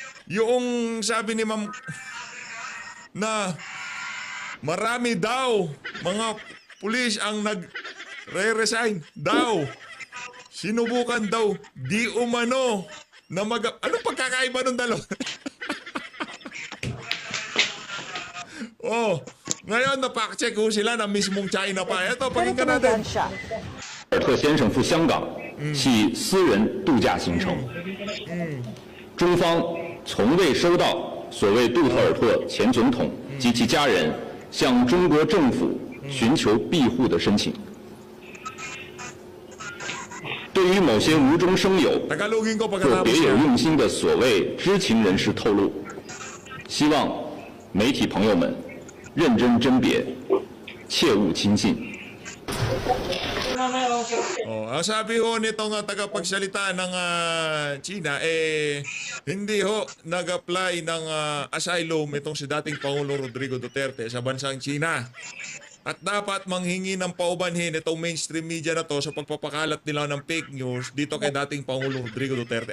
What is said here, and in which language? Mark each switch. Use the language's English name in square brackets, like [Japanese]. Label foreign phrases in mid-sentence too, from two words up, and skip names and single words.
[Filipino] Yung sabi ni Ma'am na marami daw mga pulis ang nag-resign daw. Sinubukan daw di umano na anong pagkakaiba ng dalawa? Oh, ngayon na-fact-check ho sila ng mismong China pa. Ito, Pero pakinggan natin. tumugan siya. [Chinese] 尔特先生赴香港系私人度假行程，中方从未收到所谓杜特尔特前总统及其家人向中国政府寻求庇护的申请。对于某些无中生有 [Filipino] Tagalogin ko [Chinese] 或 [Filipino] pagkatapos [Chinese] 别有 [Filipino] yan. [Chinese] 用心的所谓知情人士透露，希望媒体朋友们认真甄别，切勿轻信。 [Filipino] Oh, ang sabi ho nitong tagapagsalita ng China, hindi ho nag-apply ng asylum itong si dating Pangulong Rodrigo Duterte sa bansang China. At dapat manghingi ng paubanhin itong [English] mainstream media [Filipino] na to sa pagpapakalat nila ng [English] fake news [Filipino] dito kay dating Pangulong Rodrigo Duterte.